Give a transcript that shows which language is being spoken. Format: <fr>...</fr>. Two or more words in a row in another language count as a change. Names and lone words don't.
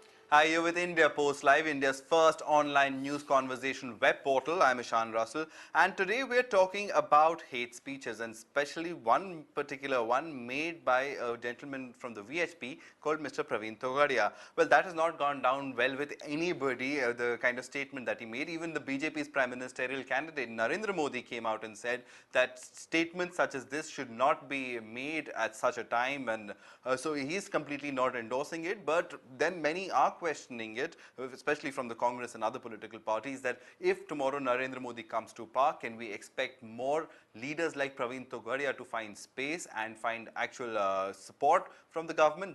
<en>Hi, you're with India Post Live, India's first online news conversation web portal. I'm Ishan Russell, and today we're talking about hate speeches, and especially one particular one made by a gentleman from the VHP called Mr. Praveen Togadia. Well, that has not gone down well with anybody, the kind of statement that he made. Even the BJP's prime ministerial candidate Narendra Modi came out and said that statements such as this should not be made at such a time, and so he's completely not endorsing it. But then many are questioning it, especially from the Congress and other political parties, that if tomorrow Narendra Modi comes to power, can we expect more leaders like Praveen Togadia to find space and find actual support from the government?</en>